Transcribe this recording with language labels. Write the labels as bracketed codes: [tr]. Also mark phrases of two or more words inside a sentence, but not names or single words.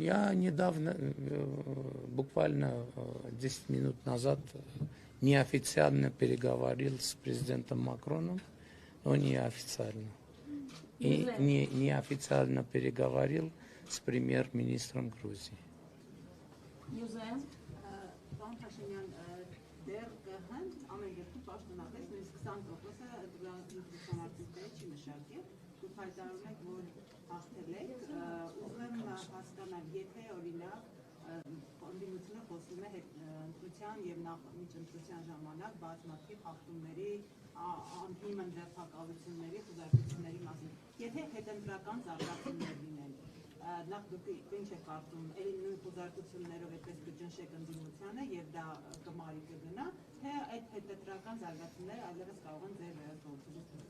[ru] Я недавно, буквально 10 минут назад, неофициально переговорил с президентом Макроном, но неофициально. И неофициально переговорил с премьер-министром Грузии. Юзեն, [hy] Պարոն Փաշինյան, դեռ կհան ամեն դեպքում պաշտոնապես նույնիսկ 20%-ը դրամատուրգիայի չի մշակել, դուք հայտարարում եք, որ հաղթել եք, ուզում եմ հասկանալ, եթե օրինակ ընդդիմությունը խոսում է ընտրության եւ միջընտրության ժամանակ բազմաթիվ հաղթումների, անհիմն ձեռքբերումների, խոզարությունների մասին, եթե հետընտրական զարգացումներ լինեն, նախ դուք ինչ եք կարծում, էլի նույն խոզարկություններով այդպես կճնշեք ընդդիմությանը եւ դա կմարի կգնա, թե այդ հետընտրական զարգացումները այլևս կարող են ձեր գործողությունից